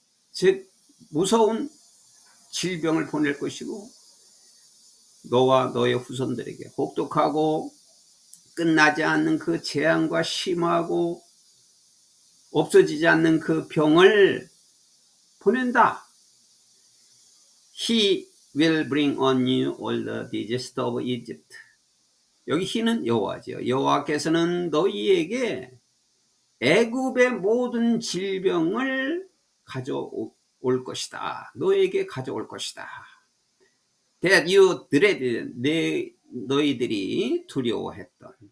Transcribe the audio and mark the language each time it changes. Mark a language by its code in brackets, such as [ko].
[ko] 즉 무서운 질병을 보낼 것이고, 너와 너의 후손들에게 혹독하고 끝나지 않는 그 재앙과 심하고 없어지지 않는 그 병을 보낸다. [en] He will bring on you all the disease of Egypt. [ko] 여기 he는 여호와죠. 여호와께서는 너희에게 애굽의 모든 질병을 가져올 것이다. 너에게 가져올 것이다. [en] That you dreaded, [ko] 너희들이 두려워했던.